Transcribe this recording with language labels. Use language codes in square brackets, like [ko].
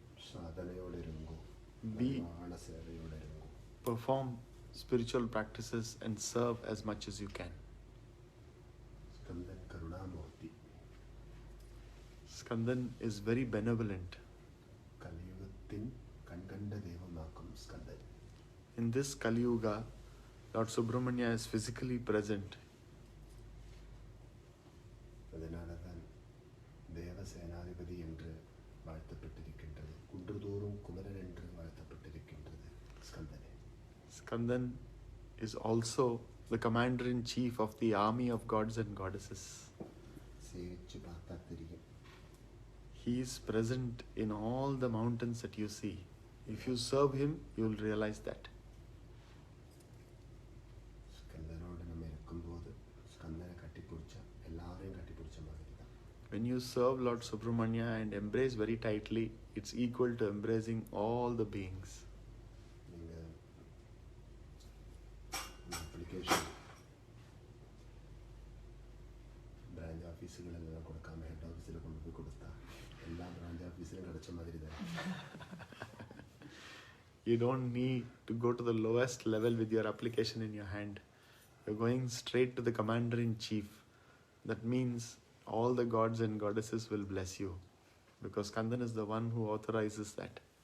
[ta] சாதனையோடு இருங்கோ, பகவான சேவையோடு இருங்கோ. [en] Perform spiritual practices and serve as much as you can. [ta] Skandan Karunamurthy. [en] Skandan is very benevolent. [ta] கலியுகத்தின் கண்கண்ட தெய்வமாக்கும் Skandan. [en] In this Kali Yuga, Lord Subramanya is physically present. [ta] அதனால்தான் தேவசேனாதிபதி என்று வாழ்த்தப்பட்டிருக்கின்றது. குன்றுதோறும் குமரன் என்று வாழ்த்தப்பட்டிருக்கின்றது ஸ்கந்தனே. [en] Skandan is also the commander-in-chief of the army of gods and goddesses. [ta] சேவிச்சு பார்த்தா தெரியும். [en] He is present in all the mountains that you see. If you serve him, you will realize that. [ta] ஸ்கந்தனோடு நம்ம இருக்கும்போது ஸ்கந்தனை கட்டிப்பிடிச்சா எல்லாரையும் கட்டிப்பிடிச்ச மாதிரி தான். [en] When you serve Lord Subramanya and embrace very tightly, it's equal to embracing all the beings. [ta] நீங்கள் application branch ஆஃபீஸுகளெல்லாம் கொடுக்காம head ஆஃபீஸில் கொண்டு போய் கொடுத்தா எல்லா பிரான்ச் ஆஃபீஸிலும் கிடைச்ச மாதிரி தான். [en] You don't need to go to the lowest level with your application in your hand. You're going straight to the commander-in-chief. That means all the gods and goddesses will bless you, because Kandan is the one who authorizes that.